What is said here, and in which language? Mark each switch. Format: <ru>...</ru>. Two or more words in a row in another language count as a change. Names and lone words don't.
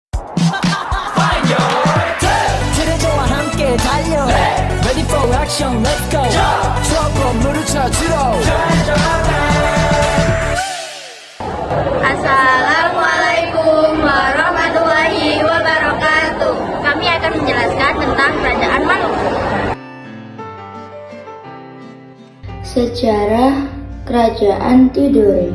<ko>트레저와 함께 달려</ko> <en>Ready for action, let's go</en> <ko>추억 건물을 찾으러</ko> <ar>السلام عليكم ورحمة الله وبركاته.</ar> <id>Kami akan menjelaskan tentang Kerajaan Maluku. Sejarah Kerajaan Tidore.</id>